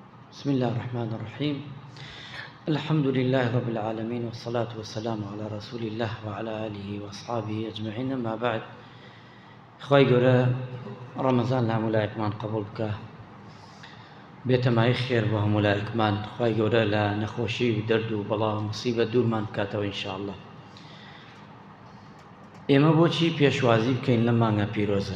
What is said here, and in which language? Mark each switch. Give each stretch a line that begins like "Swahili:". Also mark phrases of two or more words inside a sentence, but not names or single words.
Arabic: بسم الله الرحمن الرحيم. الحمد لله رب العالمين، والصلاة والسلام على رسول الله وعلى آله وأصحابه أجمعين. ما بعد،
Central Kurdish: خواهی گەورە ڕەمەزان لە هەموو لایەکمان قبول بکە، بێتەمایی خێر بۆ هەموو لایەکمان. خواهی گەورە لە نەخۆشی و دەرد و بەڵا و مصیبەت دوورمان بکاتەوە ئینشاءالله. ئێمە بۆچی پێشوازی بکەین لە مانگە پیرۆزە؟